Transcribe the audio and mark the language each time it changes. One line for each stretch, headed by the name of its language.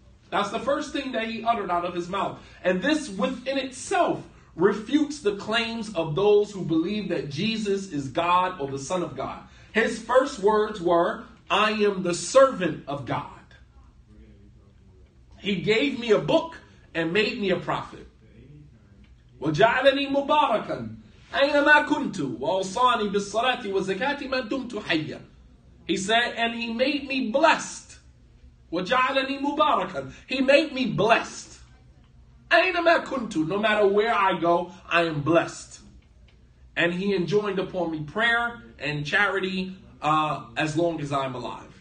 English: That's the first thing that he uttered out of his mouth. And this within itself refutes the claims of those who believe that Jesus is God or the Son of God. His first words were, I am the servant of God. He gave me a book and made me a prophet.
Arabic: وَجَعَلَنِي مُبَارَكًا أينما كنت وأوصاني بالصلاة والزكاة ما دمت حيا.
English: He said, and he made me blessed.
Arabic: وجعلني مباركا.
English: He made me blessed.
Arabic: أينما كنت,
English: no matter where I go, I am blessed. And he enjoined upon me prayer and charity as long as I'm alive.